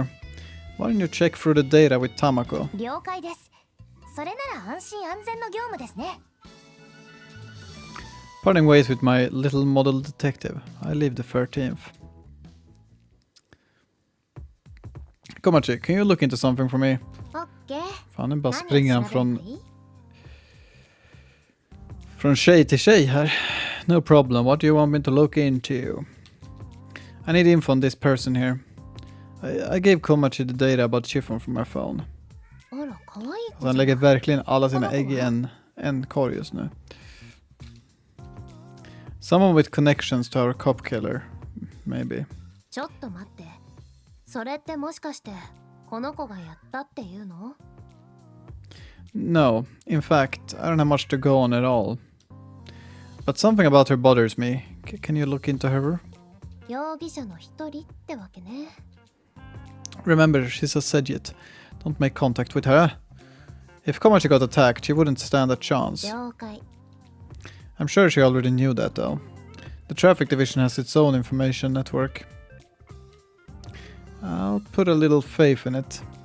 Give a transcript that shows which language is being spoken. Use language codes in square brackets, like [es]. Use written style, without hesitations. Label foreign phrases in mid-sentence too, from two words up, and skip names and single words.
[en] Why don't you check through the data with Tamako? Parting ways with my little model detective. I leave the 13th. Komachi, can you look into something for me? [ja] オッケー。 [sv] Fan, nu bara [ja] 何を [sv] springer han [ja] 調べればいい？ [sv] från tjej till tjej här. [en] No problem, what do you want me to look into? I need info on this person here. I gave Komachi the data about Chiffon from my phone. [ja] あら、可愛い子 [sv] Så han lägger verkligen alla sina ägg i en korg just nu. [en] Someone with connections to our cop killer, maybe. [ja] ちょっと待って。それってもしかしてこの子がやったっていうの？ [en] No, in fact, I don't have much to go on at all. But something about her bothers me. Can you look into her? [ja] 容疑者の一人ってわけね。 [en] Remember, she's a Sejit. Don't make contact with her. If Komachi got attacked, she wouldn't stand a chance. [ja] 了解。 [en] I'm sure she already knew that, though. The traffic division has its own information network. I'll put a little faith in it.